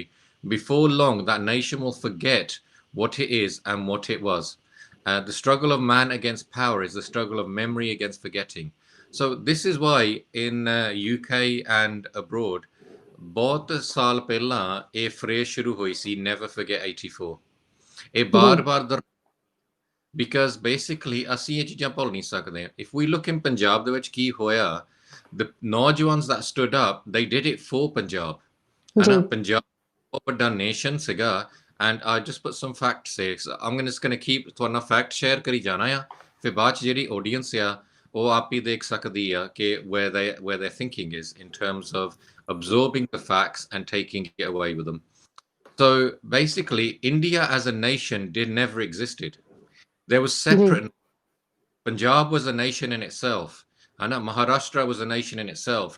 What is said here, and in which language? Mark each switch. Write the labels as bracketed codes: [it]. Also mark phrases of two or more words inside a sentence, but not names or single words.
[en] Before long, that nation will forget what it is and what it was. The struggle of man against power is the struggle of memory against forgetting. So this is why in UK and abroad, [pa] ਬਹੁਤ ਸਾਲ ਪਹਿਲਾਂ ਇਹ ਫਰੇਜ਼ ਸ਼ੁਰੂ ਹੋਈ ਸੀ, [en] never forget 84. [pa] ਇਹ ਬਾਰ-ਬਾਰ [en] because basically [pa] ਅਸੀਂ ਇਹ ਚੀਜ਼ਾਂ ਭੁੱਲ ਨਹੀਂ ਸਕਦੇ। [en] If we look in [pa] ਪੰਜਾਬ ਦੇ ਵਿੱਚ ਕੀ ਹੋਇਆ, [en] the ਨੌਜਵਾਨਸ that stood up, they did it for ਪੰਜਾਬ ਹਨਾ। [pa] ਪੰਜਾਬ ਬਹੁਤ ਵੱਡਾ ਨੇਸ਼ਨ ਸੀਗਾ [en] and I just put some facts here. So I'm just going to keep [pa] ਤੁਹਾਨੂੰ ਫੈਕਟ ਸ਼ੇਅਰ ਕਰੀ ਜਾਣਾ ਆ, ਫਿਰ ਬਾਅਦ ਚ ਜਿਹੜੀ ਆਡੀਅנס ਆ ਉਹ ਆਪ ਹੀ ਦੇਖ ਸਕਦੀ ਆ ਕਿ [en] where their thinking is in terms of absorbing the facts and taking it away with them. So basically, India as a nation never existed. There was separate. Punjab was a nation in itself. Maharashtra was a nation in itself.